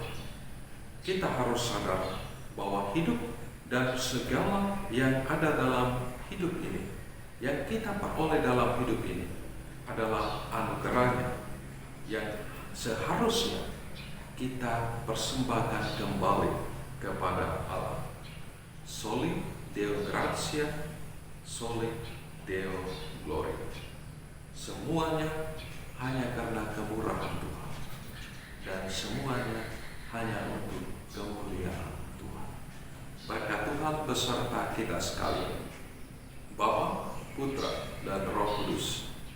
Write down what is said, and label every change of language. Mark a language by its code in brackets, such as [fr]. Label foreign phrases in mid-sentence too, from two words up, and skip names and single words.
[id] Kita harus sadar bahwa hidup dan segala yang ada dalam hidup ini, yang kita peroleh dalam hidup ini, adalah anugerahnya yang seharusnya kita persembahkan kembali kepada Allah. [la] Soli Deo gratia, soli Deo gloria. [id] Semuanya hanya karena kemurahan Tuhan, dan semuanya hanya untuk kemuliaan Tuhan. Berkat Tuhan beserta kita sekalian, Bapa, Putra, dan Roh Kudus,